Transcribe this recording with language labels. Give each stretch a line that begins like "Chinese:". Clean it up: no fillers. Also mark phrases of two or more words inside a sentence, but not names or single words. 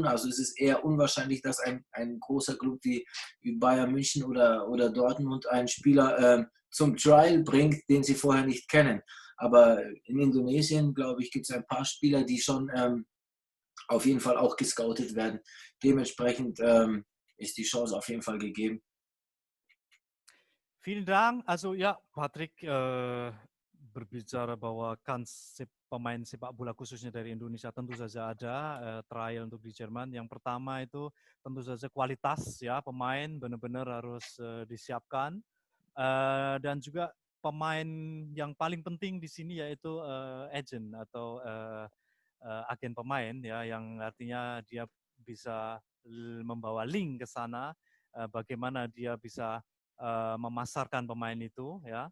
German: Also es ist eher unwahrscheinlich, dass ein großer Club wie Bayern München oder Dortmund einen Spieler zum Trial bringt, den sie vorher nicht kennen. Aber in Indonesien, glaube ich, gibt es ein paar Spieler, die schon auf jeden Fall auch gescoutet werden. Dementsprechend ist die Chance auf jeden Fall gegeben. Vielen Dank.
Indonesian: Also ja, Patrick berbicara bahwa kans pemain sepak bola khususnya dari Indonesia tentu saja ada trial untuk di Jerman. Yang pertama itu tentu saja kualitas ya pemain benar-benar harus disiapkan dan juga pemain yang paling penting di sini yaitu agent atau agen pemain ya, yang artinya dia bisa membawa link ke sana, bagaimana dia bisa memasarkan pemain itu ya.